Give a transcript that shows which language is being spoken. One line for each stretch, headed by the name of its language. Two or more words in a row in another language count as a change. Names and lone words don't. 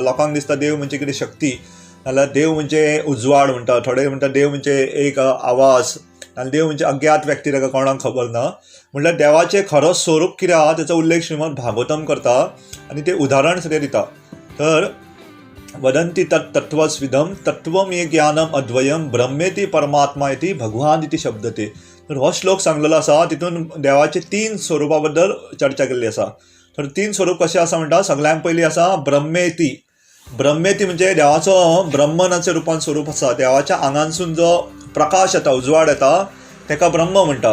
Konkani: लोकांक दिसता देव म्हणजे कितें शक्ती, नाल्यार देव म्हणजे उजवाड म्हणटा, थोडे म्हणटा देव म्हणजे एक आवाज, नाल्यार देव म्हणजे अज्ञात व्यक्ती ताका कोणाक खबर ना. म्हणल्यार देवाचें खरो स्वरूप कितें आहा तेचो उल्लेख श्रीमद भागवतम करता आनी ते उदाहरण सगळें दिता.
Sanskrit: तर वदन्ति तत्त्वस्विदं तत्त्वमे ज्ञानम अद्वयम ब्रह्मेति परमात्मा इति भगवान इति शब्दते.
Konkani: तर हो श्लोक सांगलेलो आसा तितून देवाचे 3 स्वरूपा बद्दल चर्चा केल्ली आसा. तर 3 स्वरूप कशें आसा म्हणटा, सगळ्यांत पयलीं आसा ब्रह्मेति. ब्रह्मेति म्हणजे देवाचो ब्रह्मनाच्या रुपान स्वरूप आसा. देवाच्या आंगांसून जो प्रकाश येता, उजवाड येता तेका ब्रह्म म्हणटा.